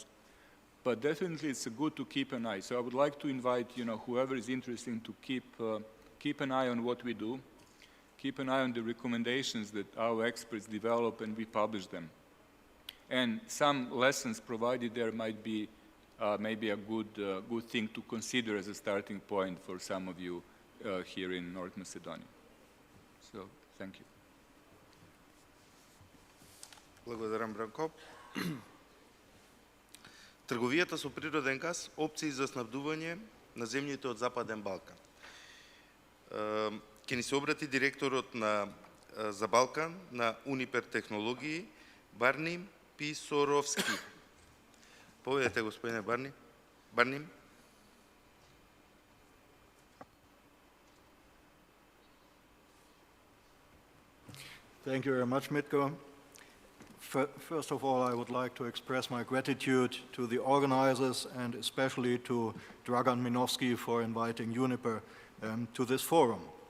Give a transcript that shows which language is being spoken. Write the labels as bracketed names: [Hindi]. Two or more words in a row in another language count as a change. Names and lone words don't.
[English] But definitely it's good to keep an eye. So I would like to invite, whoever is interested to keep an eye on what we do, keep an eye on the recommendations that our experts develop and we publish them. And some lessons provided there might be maybe a good thing to consider as a starting point for some of you here in North Macedonia. So, thank you. [Macedonian] Благодарам, Бранко. Трговијата со природен газ, опции за снабдување на земјите од Западен Балкан. Ќе ни се обрати директорот за Балкан на Uniper технологии, Barnim Piechorowski. Поведете, господине Barnim. [English] Thank you very much, Mitko. First of all, I would like to express my gratitude to the organizers and especially to Dragan Minovski for inviting Uniper to this forum.